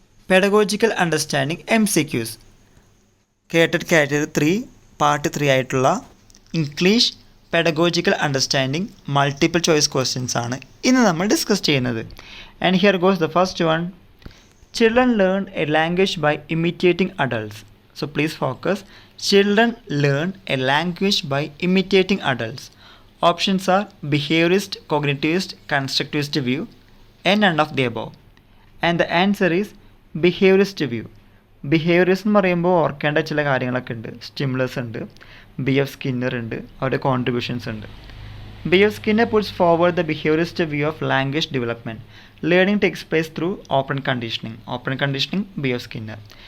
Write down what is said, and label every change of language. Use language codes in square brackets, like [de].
[ml] Pedagogical understanding MCQs കേട്ടഡ് category 3 part 3 ആയിട്ടുള്ള English pedagogical understanding multiple choice questions ആണ് ഇന്ന് നമ്മൾ ഡിസ്കസ് ചെയ്യുന്നത്. [en] And here goes the first one. Children learn a language by imitating adults. So please focus. Children learn a language by imitating adults. Options are behaviorist, cognitivist, constructivist view, and none of the above. And the answer is behaviourist view. [ml] Behaviourist എന്ന് പറയുമ്പോൾ ഓർക്കേണ്ട ചില കാര്യങ്ങളൊക്കെ ഉണ്ട്. Stimulus ഉണ്ട്, BF Skinner ഉണ്ട്, അവരുടെ contributions ഉണ്ട്. [en] BF Skinner puts forward the behaviourist view of language development. Learning takes place through operant conditioning. Operant conditioning BF Skinner.